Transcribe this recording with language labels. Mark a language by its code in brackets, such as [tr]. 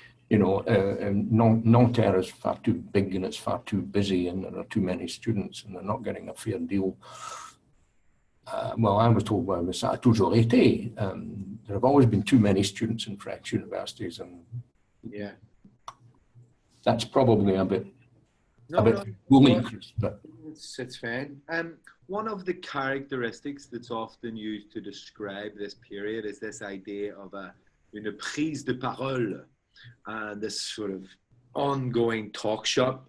[en] You know, Nanterre is far too big and it's far too busy and there are too many students and they're not getting a fair deal. Well, I was told, well, [fr] ça a toujours été. [en] There have always been too many students in French universities, and yeah, that's probably a bit bullying, but it's fine. One of the characteristics that's often used to describe this period is this idea of [fr] une prise de parole, [en] and this sort of ongoing talk shop.